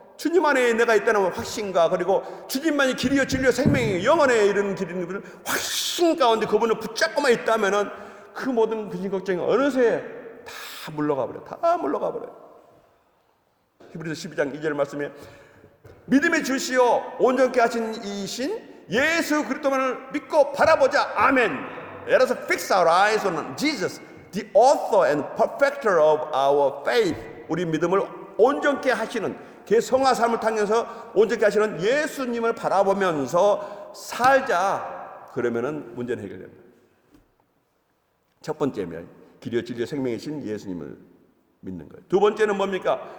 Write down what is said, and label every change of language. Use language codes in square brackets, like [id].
[ko] 주님 안에 내가 있다는 확신과, 그리고 주님만이 길이요 진리요 생명이 영원에 이르는 길인 확신 가운데 그분을 붙잡고만 있다면은 그 모든 근심 걱정이 어느새 다 물러가 버려. 다 물러가 버려요. 히브리서 12장 2절 말씀에 믿음의 주시오 온전케 하신 이신 예수 그리스도만을 믿고 바라보자. 아멘. [en] Let us fix our eyes on Jesus, the author and perfecter of our faith. [ko] 우리 믿음을 온전케 하시는, 그 성화 삶을 타면서 온전케 하시는 예수님을 바라보면서 살자. 그러면은 문제는 해결됩니다. 첫 번째면 길이요 진리요 생명이신 예수님을 믿는 거예요. 두 번째는 뭡니까?